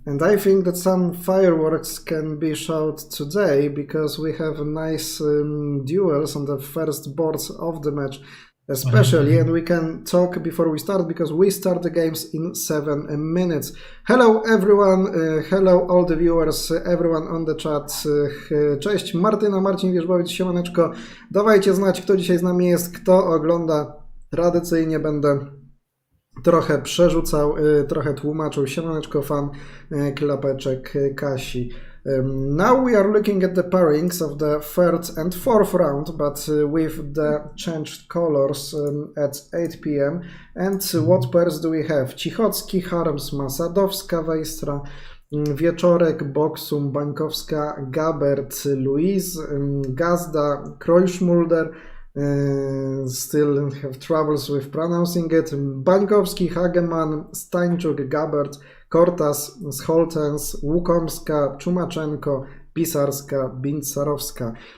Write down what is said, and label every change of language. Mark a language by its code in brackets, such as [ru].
[en] And I think that some fireworks can be shot today because we have nice duels on the first boards of the match especially, and we can talk before we start because we start the games in 7 minutes. Hello everyone, hello all the viewers, everyone on the chat. [pl] Cześć Martyna, Marcin Wierzbowiec, siemaneczko. Dawajcie znać, kto dzisiaj z nami jest, kto ogląda. Tradycyjnie będę trochę przerzucał, trochę tłumaczył. Siemaneczko fan, klapeczek Kasi. [en] Now we are looking at the pairings of the third and fourth round, but with the changed colors at 8 p.m. And what pairs do we have? Cichocki, Harmsma, Sadowska, Wejstra, Wieczorek, Boksum, Bańkowska, Gabert, Louise, Gazda, Krojszmulder, still have troubles with pronouncing it, Bańkowski, Hageman, Stańczuk, Gabert, Kortas, Scholtens, Łukomska, Czumaczenko, Pisarska, Bincarowska.